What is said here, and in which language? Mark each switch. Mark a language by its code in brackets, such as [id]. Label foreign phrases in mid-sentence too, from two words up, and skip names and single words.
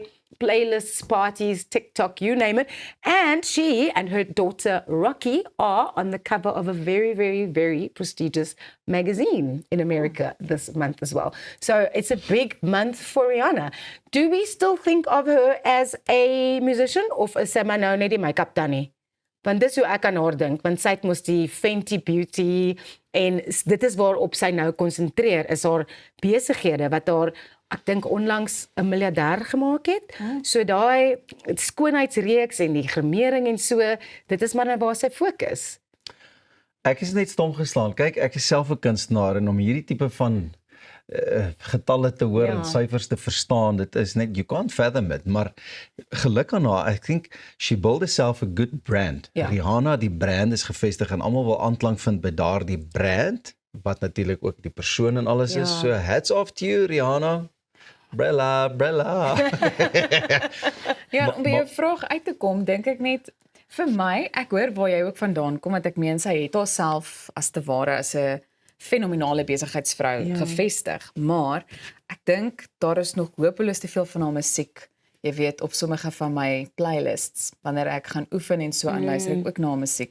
[en] Playlists, parties, TikTok, you name it. And she and her daughter Rocky are on the cover of a very, very, very prestigious magazine in America this month as well. So it's a big month for Rihanna. Do we still think of her as a musician [af] of is sy maar nou net die make-up tannie? Want dis hoe ek aan haar dink, want sy het mos die Fenty Beauty en dit is waarop sy nou konsentreer, is haar besighede wat haar ek dink onlangs 'n miljardêr gemaak het. So daai skoonheidsreeks en die gremering en so, dit is maar nou waar sy fokus. Ek is net stom geslaan. Kyk, ek is self 'n kunstenaar en om hierdie tipe van getalle te hoor en syfers te verstaan, dit is net, [en] you can't fathom it, [af] maar geluk aan haar, [en] I think she built herself a good brand. [af] Rihanna, die brand is gevestig en almal wil aanklank vind by daardie brand, wat natuurlik ook die persoon en alles is, [en] so hats off to you, Rihanna. Brella. [af] Ja, om by jou vraag uit te kom, dink ek net, vir my, ek hoor waar jy ook vandaan kom, want ek meen sy het haarself as te ware as 'n fenominale besigheidsvrou gevestig, maar ek dink daar is nog hopeloos te veel van haar musiek, jy weet, op sommige van my playlists, wanneer ek gaan oefen en so aan luister ek ook na musiek.